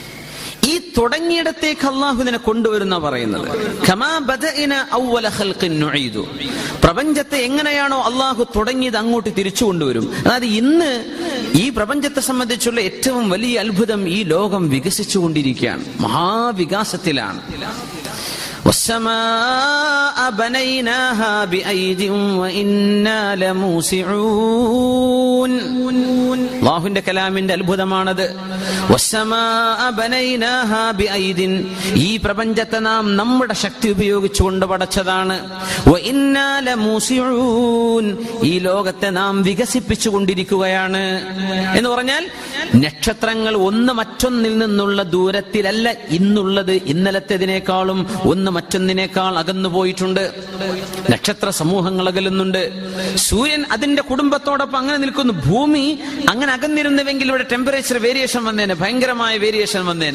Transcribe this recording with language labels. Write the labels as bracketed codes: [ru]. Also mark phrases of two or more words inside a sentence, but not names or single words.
[ml] ഈ തുടങ്ങിയിടത്തേക്ക് അള്ളാഹു ഇതിനെ കൊണ്ടുവരുന്ന പറയുന്നത്. [ar] كما بدأنا أول خلق نعيده, [ml] പ്രപഞ്ചത്തെ എങ്ങനെയാണോ അള്ളാഹു തുടങ്ങിയത് അങ്ങോട്ട് തിരിച്ചു കൊണ്ടുവരും. അതായത് ഇന്ന് ഈ പ്രപഞ്ചത്തെ സംബന്ധിച്ചുള്ള ഏറ്റവും വലിയ അത്ഭുതം, ഈ ലോകം വികസിച്ചുകൊണ്ടിരിക്കുകയാണ്, മഹാവികാസത്തിലാണ്. [ar] والسماء بنيناها بأيد وإنا لموسعون. [ml] അല്ലാഹുവിന്റെ കലാമിന്റെ അത്ഭുതമാണത്. [ar] والسماء بنيناها بأيد, [ml] ഈ പ്രപഞ്ചത്തെ നാം നമ്മുടെ ശക്തി ഉപയോഗിച്ചുകൊണ്ട് പടച്ചതാണ്. [ar] وإنا لموسعون, [ml] ഈ ലോകത്തെ നാം വികസിപ്പിച്ചുകൊണ്ടിരിക്കുകയാണ് എന്ന് പറഞ്ഞാൽ നക്ഷത്രങ്ങൾ ഒന്ന് മറ്റൊന്നിൽ നിന്നുള്ള ദൂരത്തിലല്ല ഇന്നുള്ളത്, ഇന്നലത്തേതിനേക്കാളും ഒന്ന് മറ്റൊന്നിനേക്കാൾ അകന്നു പോയിട്ടുണ്ട്. നക്ഷത്ര സമൂഹങ്ങൾ അകലുന്നുണ്ട്. സൂര്യൻ അതിന്റെ കുടുംബത്തോടൊപ്പം അങ്ങനെ നിൽക്കുന്നു. ഭൂമി അങ്ങനെ അകന്നിരുന്നുവെങ്കിൽ ഇവിടെ [en] temperature variation [ml] വന്നേനെ, ഭയങ്കരമായ വേരിയേഷൻ വന്നേനെ.